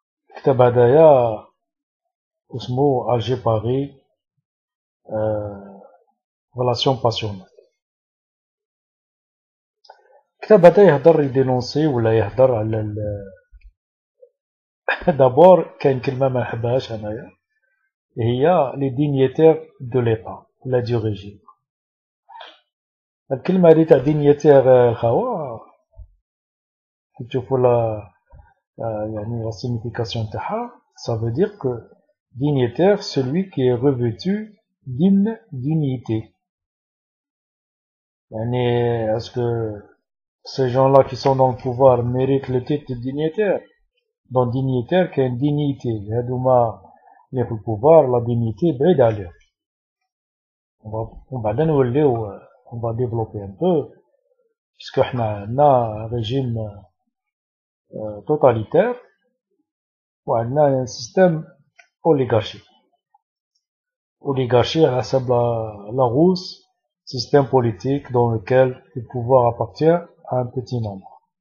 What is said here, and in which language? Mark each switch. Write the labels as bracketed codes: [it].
[ar] الكتاب هدايا اسمو الجي باري ريلاسيون باسيونيل. الكتاب هذا يهضر يدينونسي ولا يهضر على دابور كاين كلمة ما نحبهاش انايا، هي لي دينيتير دو ليطا ولا دو ريجيم. الكلمة هذه تاع دينيتير الخوا كي تشوفوا لا يعني [fr] la signification تاعها ça veut dire que dignitaire celui qui est revêtu d'une dignité. يعني est-ce que ces gens-là qui sont dans le pouvoir méritent le titre de dignitaire? [ar] Dans dignitaire كاين dignité هادوما اللي في البوفار لا dignité بعيد عليهم. ومن بعد نوليو [fr] on va développer un peu puisque [ar] حنا عندنا [fr] régime totalitaire وعندنا un système oligarchique. Oligarchie à حسب la Rousse, système politique dans lequel le pouvoir appartient à un petit nombre.